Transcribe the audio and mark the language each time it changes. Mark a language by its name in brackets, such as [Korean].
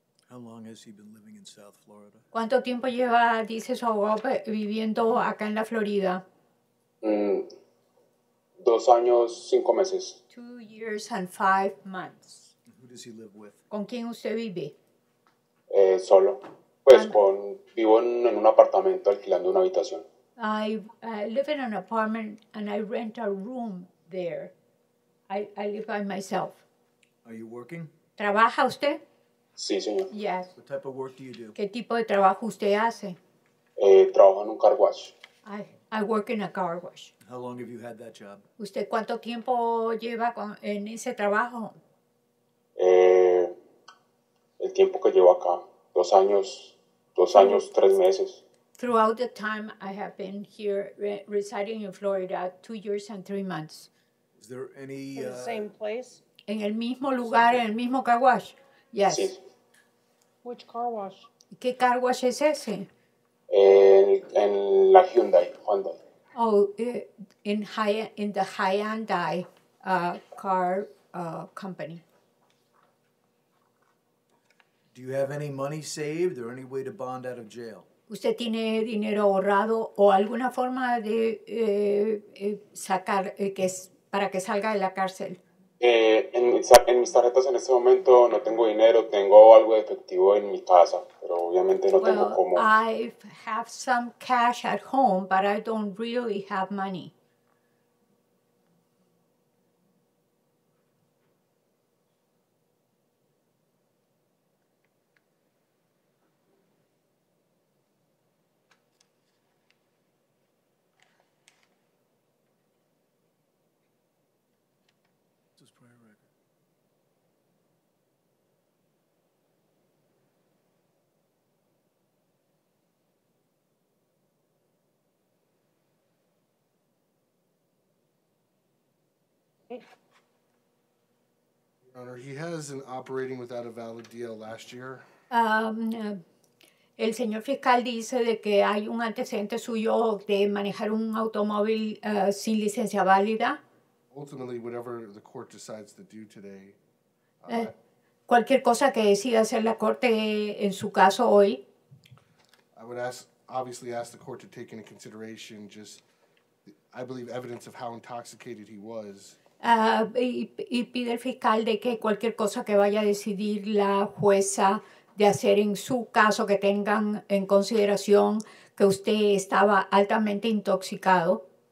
[English] How long has he been living in South Florida? [Spanish] ¿Cuánto tiempo lleva, dice su abogado, viviendo acá en la Florida? 2 años, 5 meses. [English] 2 years and 5 months. Who does he live with? [Spanish] ¿Con quién usted vive? Solo. Pues vivo en un apartamento alquilando una habitación. [English] I live in an apartment and I rent a room there. I live by myself. Are you working? [Spanish] ¿Trabaja usted? Sí, señor. [English] Yes. What type of work do you do? [Spanish] ¿Qué tipo de trabajo usted hace? Trabajo en un car wash. [English] I work in a car wash. How long have you had that job? [Spanish] ¿Usted cuánto tiempo lleva en ese trabajo? El tiempo que llevo acá, 2 años, 3 meses. [English] Throughout the time I have been here residing in Florida, 2 years and 3 months. Is there any... In the same place? [Spanish] ¿En el mismo lugar, en el mismo car wash? [English] Yes. [Spanish] Sí. [English] Which car wash? [Spanish] ¿Qué car wash es ese? En la Hyundai. [English] Oh, in the Hyundai car company. Do you have any money saved or any way to bond out of jail? [Spanish] ¿Usted tiene dinero ahorrado o alguna forma de sacar para que salga de la cárcel? En mis tarjetas en este momento no tengo dinero, tengo algo de efectivo en mi casa, pero obviamente no tengo cómo. [English] I have some cash at home, but I don't really have money. What's his prior record? Okay. Your Honor, he has an operating without a valid DL last year. [Spanish] El señor fiscal dice de que hay un antecedente suyo de manejar un automóvil sin licencia válida. [English] Ultimately, whatever the court decides to do today, [Spanish] Cualquier cosa que decida hacer la corte en su caso hoy, [English] I would obviously ask the court to take into consideration just, I believe, evidence of how intoxicated he was. [Spanish] y pide el fiscal de que cualquier cosa que vaya a decidir la jueza de hacer en su caso, que tengan en consideración que usted estaba altamente intoxicado.